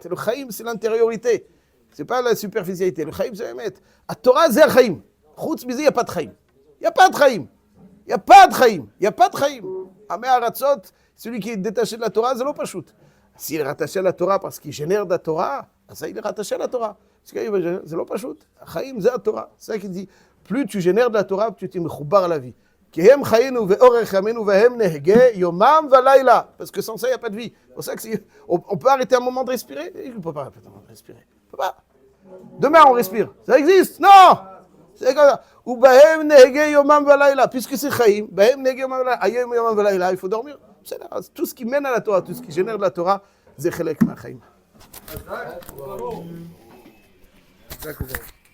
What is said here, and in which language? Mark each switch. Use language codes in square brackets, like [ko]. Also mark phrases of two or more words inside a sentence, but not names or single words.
[fr] Le Chaim, c'est l'intériorité. C'est pas la superficialité. Le Chaim, c'est l'Emet. La Torah, c'est Chaim. [he] חוץ בזה, [fr] il n'y a pas de Chaim. Il n'y a pas de Chaim. [he] עמי הארצות, [fr] celui qui est détaché de la Torah, c'est l'opachut. S'il est rattaché à la Torah parce qu'il génère de la Torah, אז ça, il est rattaché à la Torah. [he] זה לא פשוט. החיים זה התורה. [fr] c'est ça qu'il dit. Plus tu génères de la Torah, plus tu te מחובר à la vie. [he] כי הם חיינו ואורך ימינו והם נהגה יומם ולילה. [fr] Parce que sans ça, il n'y a pas de vie. C'est pour ça qu'on peut arrêter un moment de respirer. Il ne peut pas arrêter un moment de respirer. On peut pas. Demain, on respire. Ça existe? Non! C'est comme ça. [he] ובהם נהגה יומם ולילה. [fr] Puisque c'est [he] חיים, בהם נהגה יומם ולילה. היום יומם ולילה, [fr] il faut dormir. Tout ce qui mène à la Torah, tout ce qui génère de la Torah, c'est [he] חלק מהחיים.